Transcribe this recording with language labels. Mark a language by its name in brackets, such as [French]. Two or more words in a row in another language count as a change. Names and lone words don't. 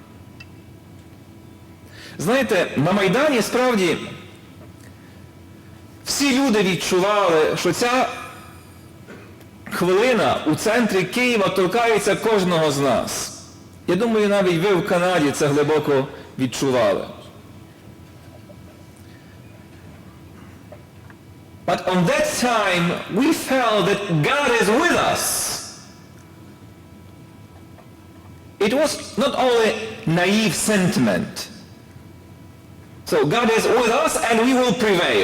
[Ukrainian] Знаєте, на Майдані справді всі люди відчували, що ця хвилина у центрі Києва торкається кожного з нас. Я думаю, навіть ви в Канаді це глибоко відчували. [English] But on that time, we felt that God is with us. It was not only naive sentiment. So God is with us and we will prevail.